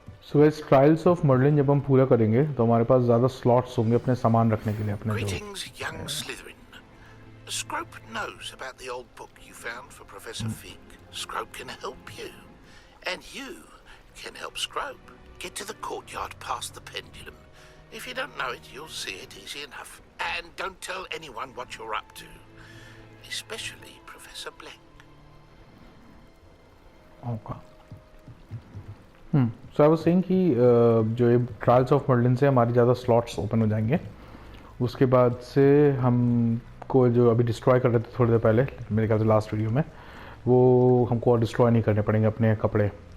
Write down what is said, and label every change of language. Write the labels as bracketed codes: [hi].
[hi] सो इस trials of Merlin जब हम पूरा करेंगे तो हमारे पास ज़्यादा स्लॉट्स होंगे अपने सामान रखने के लिए अपने जो। [en] Greetings, young Slytherin. Scrope knows about the old book you found for Professor Fig. Scrope can help you. And you can help Scrope. Get to the courtyard past the pendulum. If you don't know it, you'll see it easy enough. And don't tell anyone what you're up to. Especially Professor Blank. Okay. So I was saying [hi] कि जो ये trials of Merlin से हमारी ज़्यादा slots open हो जाएंगे। उसके बाद से हमको जो अभी डिस्ट्रॉय कर रहे थे थोड़ी देर पहले मेरे ख्याल से लास्ट वीडियो में, वो हमको और डिस्ट्रॉय नहीं करने पड़ेंगे अपने कपड़े।